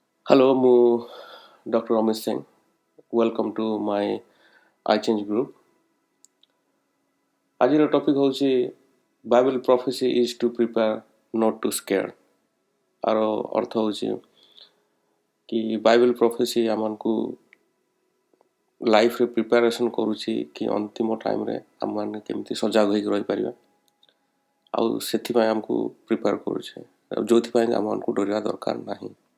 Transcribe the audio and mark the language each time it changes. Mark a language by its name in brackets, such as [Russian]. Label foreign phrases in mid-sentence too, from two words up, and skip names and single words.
[Odia] Hello, ମୁଁ Dr. Amit Singh. [English] Welcome to my iChange group. [Odia] ଆଜିର ଟପିକ୍ ହେଉଛି [English] Bible prophecy is to prepare not to scare. [Odia] ଆର ଅର୍ଥ ହେଉଛି କି [English] Bible prophecy [Odia] ଆମମାନଙ୍କୁ ଲାଇଫରେ ପ୍ରିପାରେସନ୍ କରୁଛି କି ଅନ୍ତିମ ଟାଇମ୍ରେ ଆମମାନେ କେମିତି ସଜାଗ ହୋଇକି ରହିପାରିବା, ଆଉ ସେଥିପାଇଁ ଆମକୁ ପ୍ରିପେୟାର କରୁଛେ, ଯେଉଁଥିପାଇଁ ଆମମାନଙ୍କୁ ଡରିବା ଦରକାର ନାହିଁ।